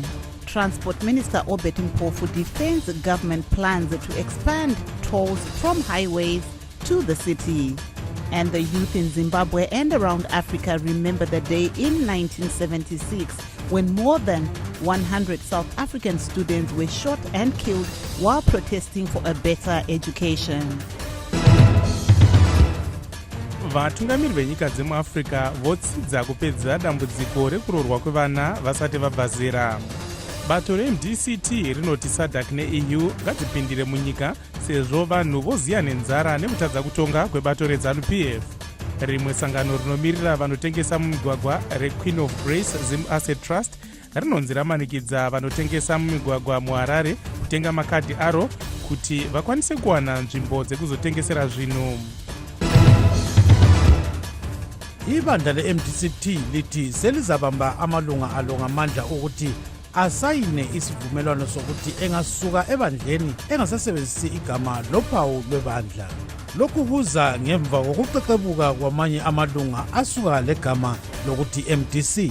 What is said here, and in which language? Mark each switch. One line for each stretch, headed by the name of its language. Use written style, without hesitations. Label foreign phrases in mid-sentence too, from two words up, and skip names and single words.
English: Transport Minister Obet Mpofu defends government plans to expand tolls from highways to the city. And the youth in Zimbabwe and around Africa remember the day in 1976 when more than 100 South African students were shot and killed while protesting for a better education.
Shona: Vatungamiri venyika dzemuAfrica votsidza kupedza dambudziko rekuroorwa kwevana vasati vabva zera. Bato reMDCT rinoti SADC neEU ngadzipindire munyika sezvo vanhu voziya nenzara nekutadza kutonga kwebato reZANU-PF. Rimwe sangano rinomirira vanotengesa mumigwagwa reQueen of Grace Zim Asset Trust rinonzi ramanikidza vanotengesa mumigwagwa muHarare kutenga makadhi aro kuti vakwanise kuwana nzvimbo dzekuzotengesera zvinhu.
North Ndebele: Ibandla le-MDCT lithi selizabamba amalunga alo ngamandla ukuthi asayine isivumelwano sokuthi engasuka ebandleni engasasebenzisi igama lophawu lwebandla. Lokhu kuza ngemva kokuqeqebuka kwamanye amalunga asuka legama lokuthi MDC.